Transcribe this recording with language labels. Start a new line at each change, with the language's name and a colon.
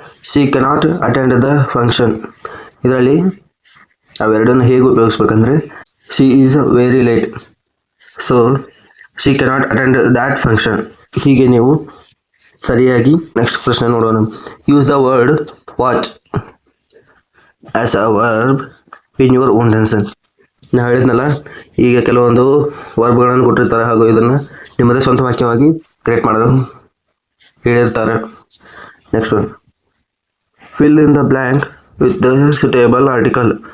English: She cannot attend the function.
Kannada: ಇದರಲ್ಲಿ ಅವೆರಡನ್ನು ಹೇಗೆ ಉಪಯೋಗಿಸ್ಬೇಕಂದ್ರೆ
English: she is very late, so she cannot attend that function.
Kannada: ಹೀಗೆ ನೀವು ಸರಿಯಾಗಿ ನೆಕ್ಸ್ಟ್ ಪ್ರಶ್ನೆ ನೋಡೋಣ.
English: Use the word watch as a verb in your own tension.
Kannada: ನಾನು ಹೇಳಿದ್ನಲ್ಲ, ಈಗ ಕೆಲವೊಂದು ವರ್ಬ್ಗಳನ್ನು ಕೊಟ್ಟಿರ್ತಾರೆ ಹಾಗೂ ಇದನ್ನು ನಿಮ್ಮದೇ ಸ್ವಂತ ವಾಕ್ಯವಾಗಿ ಕ್ರಿಯೇಟ್ ಮಾಡಲು ಹೇಳಿರ್ತಾರೆ.
English: Next one, fill in the blank with the suitable article.